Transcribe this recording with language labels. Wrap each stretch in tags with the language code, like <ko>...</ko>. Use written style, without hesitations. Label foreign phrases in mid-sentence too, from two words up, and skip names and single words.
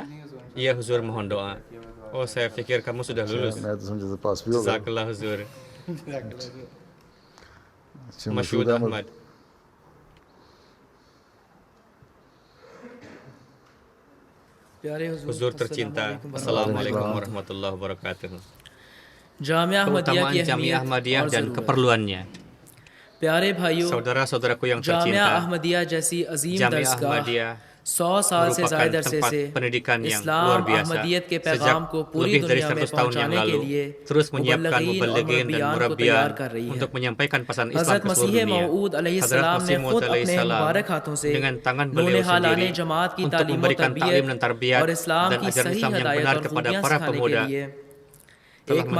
<id>Iya Huzur, mohon doa. Oh, saya pikir kamu sudah lulus.</id> <ur>میں تو سمجھا تھا پاس بھی ہوگا</ur> <id>Jazakallah Huzur. Masyud Ahmad. Huzur tercinta, Assalamualaikum warahmatullahi wabarakatuh.</id> <ur>جامعہ احمدیہ</ur> <id>Keutamaan</id> <ur>की</ur> <id>Jamiah</id> <ur>अहमियत</ur> <id>Ahmadiyah</id> <ur>और</ur> <id>dan</id> <ur>ज़रूरत।</ur> <id>keperluannya.</id> <ur>پیارے بھائیوں,</ur> <id>Saudara-saudaraku yang</id> <ur>जामिया</ur> <id>tercinta,</id> <ur>احمدیہ جیسی عظیم</ur> <id>Jamiah</id> <ur>दरसगाह</ur> <id>Ahmadiyah</id> <ur>100 سال سے</ur> <id>merupakan</id> <ur>زیادہ عرصے</ur> <id>tempat</id> <ur>से</ur> <id>pendidikan yang</id> <ur>इस्लाम</ur> <id>luar biasa.</id> <ur>احمدیت کے</ur> <id>Sejak</id> <ur>پیغام کو پوری</ur> <id>lebih dari</id> <ur>دنیا میں</ur> <id>100 tahun yang</id> <ur>پہنچانے کے</ur> <id>lalu,</id> <ur>लिए</ur> <id>terus menyiapkan</id> <ur>مبلغین اور</ur> <id>muballighin dan</id> <ur>مربیان کو</ur> <id>murabbiyan</id> <ur>تیار کر رہی ہے.</ur> <id>untuk menyampaikan pesan Islam</id> <ur>हजरत</ur> <id>ke seluruh</id> <ur>मसीह</ur> <id>dunia.</id> <ur>मऊद</ur> <id>Hadrat</id> <ur>علیہ السلام نے</ur> <id>Masih</id> <ur>खुद</ur> <id>Maud</id> <ur>अपने</ur> <id>alaihissalam</id> <ur>مبارک ہاتھوں سے</ur> <id>dengan tangan</id> <ur>नून</ur> <id>beliau</id> <ur>हालाने</ur> <id>sendiri</id> <ur>جماعت کی</ur> <id>untuk</id> <ur>تعلیم اور</ur> <id>memberikan taklim dan</id> <ur>तरबियत</ur> <id>tarbiyat</id> <ur>اور اسلام</ur> <id>dan</id> <ur>की</ur> <id>ajaran</id> <ur>सही</ur> <id>Islam yang</id> <ur>हदायत</ur> <id>benar</id> <ur>और</ur> <id>kepada</id> <ur>खूबियां</ur> <id>para</id> <ur>سکھانے کے</ur> <id>pemuda.</id> <ur>लिए</ur>